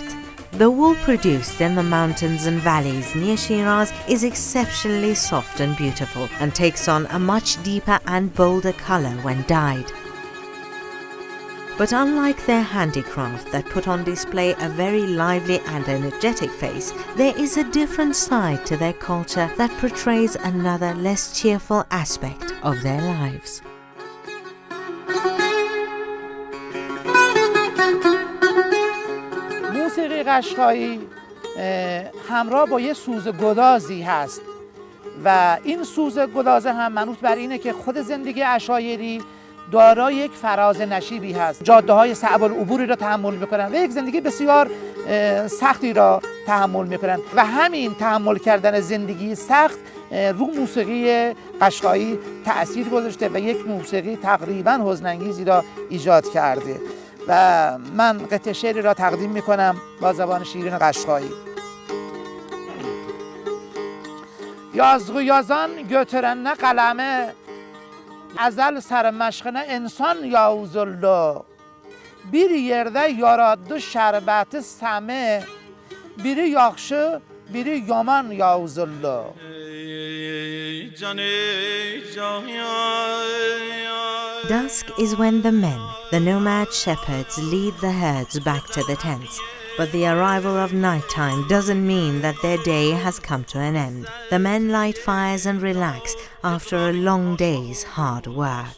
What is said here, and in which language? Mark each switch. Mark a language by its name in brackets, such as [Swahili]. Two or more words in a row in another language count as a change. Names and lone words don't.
[English] The wool produced in the mountains and valleys near Shiraz is exceptionally soft and beautiful and takes on a much deeper and bolder color when dyed. But unlike their handicraft that put on display a very lively and energetic face, there is a different side to their culture that portrays another less cheerful aspect of their lives. [Persian] موسیقی قشقایی همراه با یه سوز گدازی هست و این سوز گداز هم منوط بر اینه که خود زندگی عشایری دارای یک فراز نشیبی هست. جاده‌های صعب العبوری را تحمل می‌کنند و یک زندگی بسیار سختی را تحمل می‌کنند و همین تحمل کردن زندگی سخت رو موسیقی قشقایی تأثیر گذاشته و یک موسیقی تقریباً حزن‌انگیزی را ایجاد کرده و من قطعه شعری را تقدیم می‌کنم با زبان شیرین قشقایی. [Qashqa'i] Yazgı yazan götürenine kaleme Əzəl sərməşqinə insan yavuzullu Bir yerdə yaradı şərbəti səmi Biri yaxşı, biri yaman yavuzullu [English] Dusk is when the men, the nomad shepherds, lead the herds back to the tents. But the arrival of nighttime doesn't mean that their day has come to an end. The men light fires and relax after a long day's hard work.